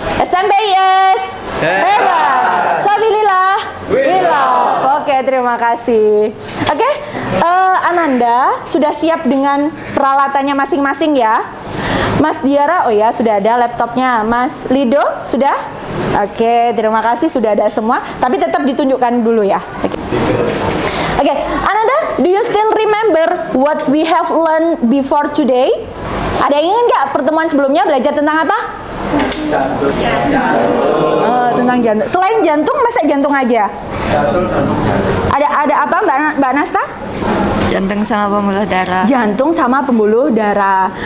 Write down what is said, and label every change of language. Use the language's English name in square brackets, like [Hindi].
[Indonesian] SMP yes. Hebat. Sabilillah. Willah. Oke, terima kasih. Oke, Ananda sudah siap dengan peralatannya masing-masing ya. Mas Diara, oh ya sudah ada laptopnya. Mas Lido, sudah? Oke, terima kasih sudah ada semua. Tapi tetap ditunjukkan dulu ya. [English] Oke, Ananda, do you still remember what we have learned before today? [Indonesian] Ada yang ingat nggak pertemuan sebelumnya belajar tentang apa? Jantung. Tentang jantung. Selain jantung, masa jantung aja? Ada apa Mbak Nasta? Jantung sama pembuluh darah. Jantung sama pembuluh darah.